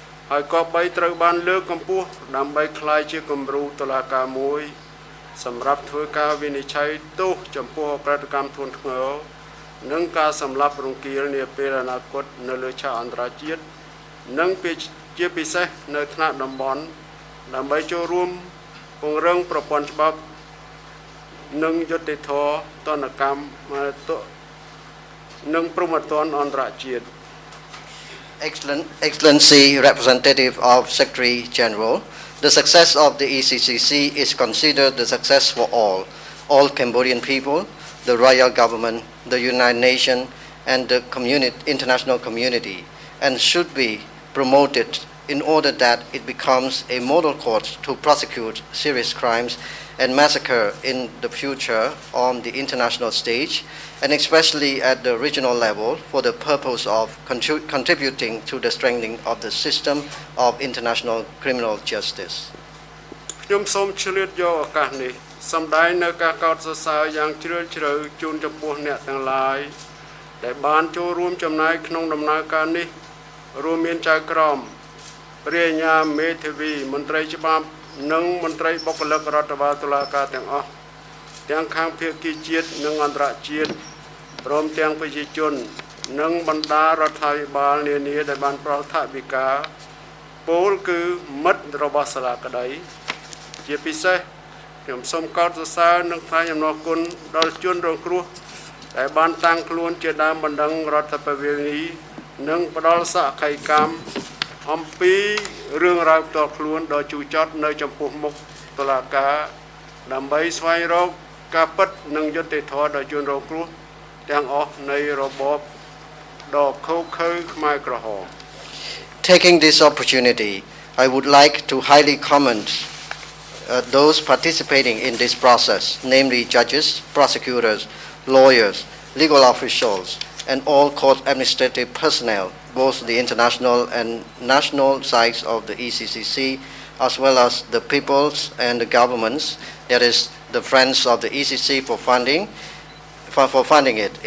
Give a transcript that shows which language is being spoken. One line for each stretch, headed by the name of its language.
Khmer: ហើយក៏បីត្រូវបានលើកកម្ពស់ដើម្បីក្លាយជាគំរូតុលាការមួយសម្រាប់ធ្វើការវិនិច្ឆ័យទោសចំពោះអក្រិតកម្មធ្ងន់ធ្ងរនិងការសម្លាប់រង្គាលនាពេលអនាគតនៅលើឆាកអន្តរជាតិនិងជាពិសេសនៅថ្នាក់តំបន់ដើម្បីចូលរួមពង្រឹងប្រព័ន្ធច្បាប់និងយុត្តិធម៌ទណ្ឌកម្មនិងព្រហ្មទណ្ឌអន្តរជាតិ
English: Excellency Representative of Secretary General, the success of the ECCC is considered the success for all Cambodian people, the royal government, the United Nations, and the international community, and should be promoted in order that it becomes a model court to prosecute serious crimes and massacre in the future on the international stage, and especially at the regional level for the purpose of contributing to the strengthening of the system of international criminal justice.
Khmer: ខ្ញុំសូមឆ្លៀតយកឱកាសនេះសម្ដែងនៅការកោតសរសើរយ៉ាងជ្រាលជ្រៅជូនចំពោះអ្នកទាំងឡាយដែលបានចូលរួមចំណាយក្នុងដំណើរការនេះរួមមានចៅក្រមព្រះអាជ្ញាមេធាវីមន្ត្រីច្បាប់និងមន្ត្រីបុគ្គលិករដ្ឋបាលតុលាការទាំងអស់ទាំងខាងភាគីជាតិនិងអន្តរជាតិព្រមទាំងប្រជាជននិងបណ្ដារដ្ឋាភិបាលនានាដែលបានប្រោសថវិកា ពោលគឺមិត្តរបស់សាលាក្តីជាពិសេសខ្ញុំសូមកោតសរសើរនិងថ្លែងអំណរគុណដល់ជនរងគ្រោះដែលបានតាំងខ្លួនជាដើមបណ្ដឹងរដ្ឋបវេនីនិងផ្ដល់សក្ខីកម្មអំពីរឿងរ៉ាវផ្ទាល់ខ្លួនដ៏ជូរចត់នៅចំពោះមុខតុលាការដើម្បីស្វែងរកការពិតនិងយុត្តិធម៌ដល់ជនរងគ្រោះទាំងអស់នៃរបបដ៏ឃោរឃៅខ្មែរក្រហម
English: Taking this opportunity, I would like to highly commend those participating in this process, namely judges, prosecutors, lawyers, legal officials, and all court administrative personnel, both the international and national sides of the ECCC, as well as the peoples and the governments, that is, the friends of the ECC for funding it.